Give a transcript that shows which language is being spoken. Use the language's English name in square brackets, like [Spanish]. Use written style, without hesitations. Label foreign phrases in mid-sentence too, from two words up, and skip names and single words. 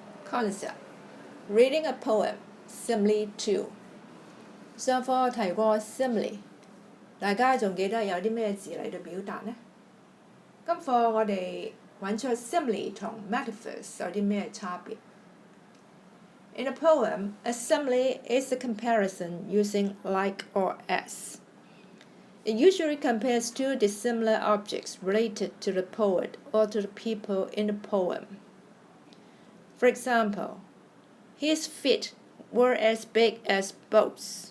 [English] Concept: Reading a poem, simile 2。 [Cantonese] 上課提過 simile， 大家仲記得有啲咩字嚟到表達呢？今課我哋揾出 simile 同 metaphors 有啲咩差別。 [English] In a poem, a simile is a comparison using like or as. It usually compares two dissimilar objects related to the poet or to the people in the poem. For example, his feet were as big as boats.